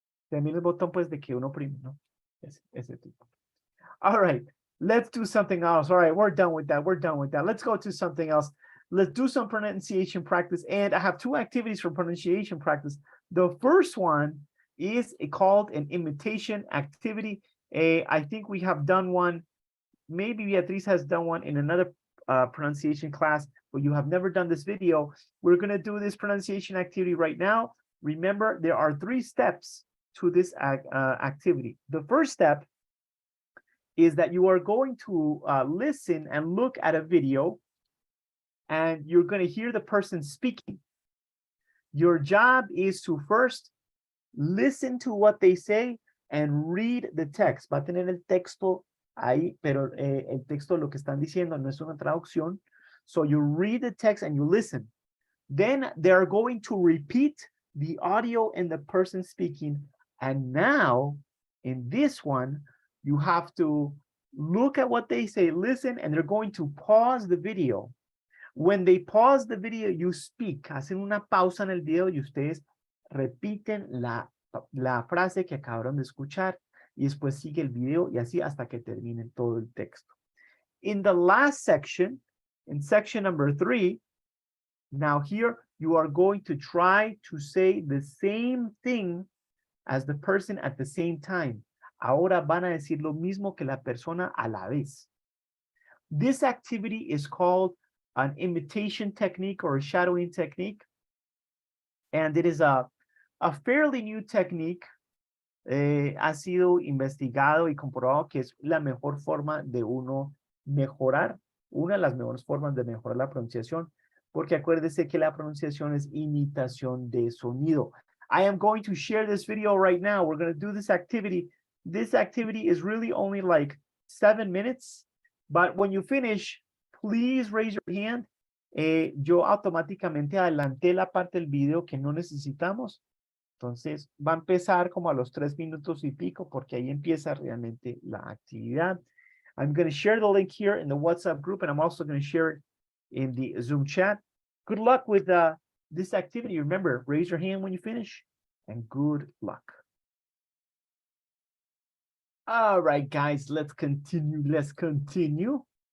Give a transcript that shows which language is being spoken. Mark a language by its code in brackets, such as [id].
[es] También es botón, pues, de que uno oprime, ¿no? Ese tipo. [en] All right, let's do something else. All right, we're done with that. We're done with that. Let's go to something else. Let's do some pronunciation practice. And I have 2 activities for pronunciation practice. The first one is called an imitation activity. I think we have done one. Maybe Beatriz has done one in another pronunciation class, but you have never done this video. We're going to do this pronunciation activity right now. Remember, there are 3 steps to this activity. The first step is that you are going to listen and look at a video, and you're going to hear the person speaking. Your job is to first listen to what they say and read the text. [es] Va a tener el texto ahí, pero el texto lo que están diciendo no es una traducción. [en] So you read the text and you listen. Then they're going to repeat the audio and the person speaking. And now, in this one, you have to look at what they say, listen, and they're going to pause the video. When they pause the video, you speak. [es] Hacen una pausa en el video y ustedes repiten la frase que acabaron de escuchar. Y después sigue el video y así hasta que terminen todo el texto. [en] In the last section, in section number 3, now here you are going to try to say the same thing as the person at the same time. [es] Ahora van a decir lo mismo que la persona a la vez. [en] This activity is called an imitation technique or a shadowing technique. And it is a fairly new technique. [es] Ha sido investigado y comprobado que es la mejor forma de uno mejorar, una de las mejores formas de mejorar la pronunciación, porque acuérdese que la pronunciación es imitación de sonido. [en] I am going to share this video right now. We're going to do this activity. This activity is really only like 7 minutes, but when you finish, please raise your hand. [es] Yo automáticamente adelanté la parte del video que no necesitamos. Entonces, va a empezar como a los 3 minutos y pico, porque ahí empieza realmente la actividad. [en] I'm going to share the link here in the WhatsApp group, and I'm also going to share it in the Zoom chat. Good luck with this activity. Remember, raise your hand when you finish, and good luck. All right, guys, let's continue. Let's continue.